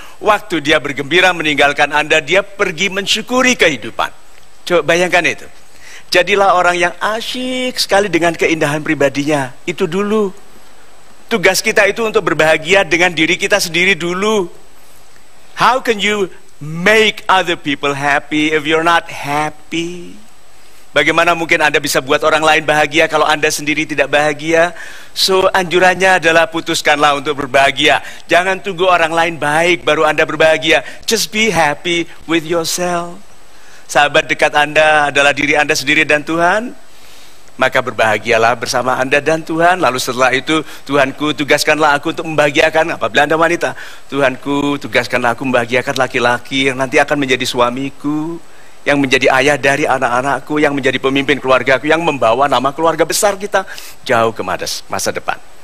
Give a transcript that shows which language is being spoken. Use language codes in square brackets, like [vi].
[id] Waktu dia bergembira meninggalkan Anda, dia pergi mensyukuri kehidupan. Coba bayangkan itu. Jadilah orang yang asyik sekali dengan keindahan pribadinya. Itu dulu. Tugas kita itu untuk berbahagia dengan diri kita sendiri dulu. [en] How can you make other people happy if you're not happy? [id] Bagaimana mungkin Anda bisa buat orang lain bahagia kalau Anda sendiri tidak bahagia? So, anjurannya adalah putuskanlah untuk berbahagia. Jangan tunggu orang lain baik baru Anda berbahagia. [en] Just be happy with yourself. [id] Sahabat dekat Anda adalah diri Anda sendiri dan Tuhan. Maka berbahagialah bersama Anda dan Tuhan. Lalu setelah itu, Tuhanku tugaskanlah aku untuk membahagiakan. Apabila Anda wanita, Tuhanku tugaskanlah aku membahagiakan laki-laki yang nanti akan menjadi suamiku, yang menjadi ayah dari anak-anakku, yang menjadi pemimpin keluargaku, yang membawa nama keluarga besar kita jauh ke masa depan.